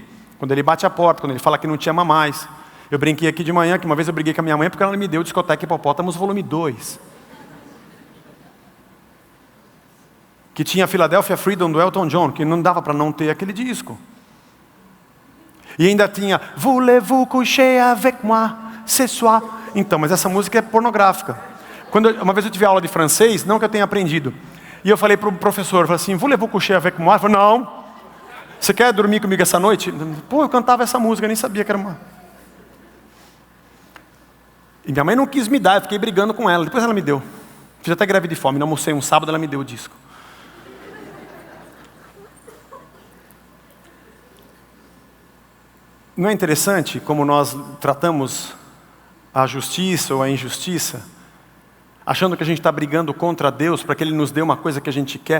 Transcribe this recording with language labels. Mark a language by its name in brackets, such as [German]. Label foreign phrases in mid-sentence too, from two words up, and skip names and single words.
[Portuguese] Quando ele bate a porta, quando ele fala que não te ama mais. Eu brinquei aqui de manhã, que uma vez eu briguei com a minha mãe porque ela me deu Discoteca Hipopótamos volume 2. Que tinha Philadelphia Freedom do Elton John, que não dava para não ter aquele disco. E ainda tinha [French] Voulez-vous coucher avec moi ce soir? [Portuguese] Então, mas essa música é pornográfica. Uma vez eu tive aula de francês, não que eu tenha aprendido. E eu falei para o professor, falei assim, [French] Voulez-vous coucher avec moi? [Portuguese] Ele falou, não. Você quer dormir comigo essa noite? Pô, eu cantava essa música, eu nem sabia que era uma... E minha mãe não quis me dar, eu fiquei brigando com ela. Depois ela me deu. Fiz até greve de fome, não almocei um sábado, ela me deu o disco. Não é interessante como nós tratamos a justiça ou a injustiça, achando que a gente está brigando contra Deus para que Ele nos dê uma coisa que a gente quer?